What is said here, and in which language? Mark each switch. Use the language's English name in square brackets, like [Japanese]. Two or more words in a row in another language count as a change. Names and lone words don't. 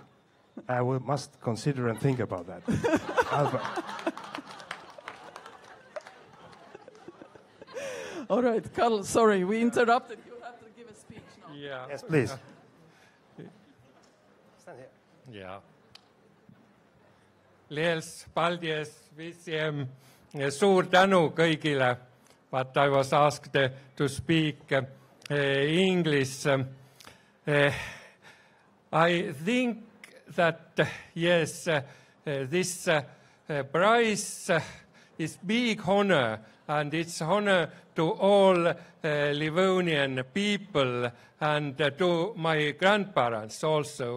[English] I must consider and think about that. All right, Carl, sorry, we interrupted. You have to give a speech now. Yeah. Yes, please. Yeah. [Latvian] Liels paldies visiem. [Estonian] Suur tänu kõigile. [English] But I was asked to speak English. I think that, yes, this prize is big honor, and it's honor to all Livonian people and to my grandparents also.